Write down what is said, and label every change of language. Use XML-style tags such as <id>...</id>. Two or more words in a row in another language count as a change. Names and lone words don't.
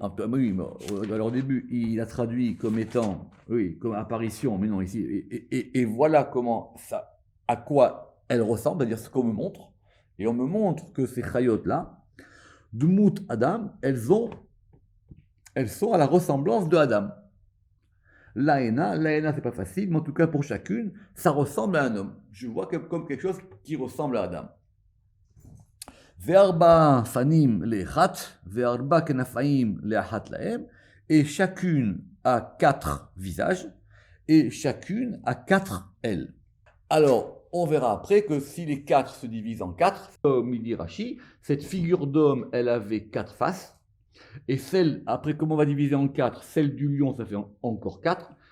<fr>Oui, alors au début, il a traduit comme étant, oui, comme apparition, mais non, ici, et voilà comment ça, à quoi elles ressemblent, c'est-à-dire ce qu'on me montre. Et on me montre que ces chayotes-là,</fr> <he>דְּמוּת אָדָם,</he> <fr>elles sont à la ressemblance de Adam. L'Aena, c'est pas facile, mais en tout cas pour chacune, ça ressemble à un homme. Je vois comme quelque chose qui ressemble à Adam.</fr> <he>וְאַרְבָּעָה פָנִים לְאֶחָת וְאַרְבַּע כְּנָפַיִם לְאַחַת לָהֶם,</he> <fr>et chacune a 4 visages, et chacune a 4 ailes. Alors, on verra après que si les 4 se divisent en 4, comme il dit Rashi, cette figure d'homme, elle avait 4 faces. Et celle, après, comme on va diviser en 4, celle du lion, ça fait encore 4.</fr>